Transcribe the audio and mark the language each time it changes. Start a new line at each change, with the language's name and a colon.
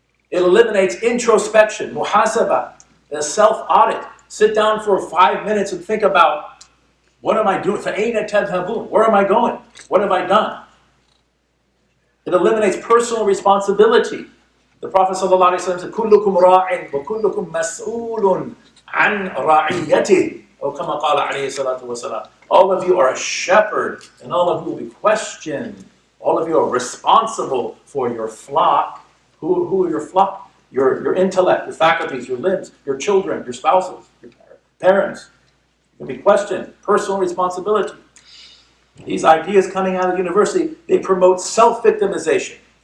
English: It eliminates introspection, muhasabah, the self-audit. Sit down for 5 minutes and think about, what am I doing?
Arabic: فَأَيْنَ تَذْهَبُونَ?
English: Where am I going? What have I done? It eliminates personal responsibility. The Prophet ﷺ said,
Arabic: كُلُّكُمْ رَاعٍ وَكُلُّكُمْ مَسْئُولٌ عَنْ رَعِيَّتِهِ.
English: Or
Arabic: كما قال عليه الصلاة والسلام.
English: All of you are a shepherd, and all of you will be questioned. All of you are responsible for your flock. Who are your flock? Your intellect, your faculties, your limbs, your children, your spouses, your parents. You'll be questioned. Personal responsibility. These ideas coming out of the university, they promote self-victimization.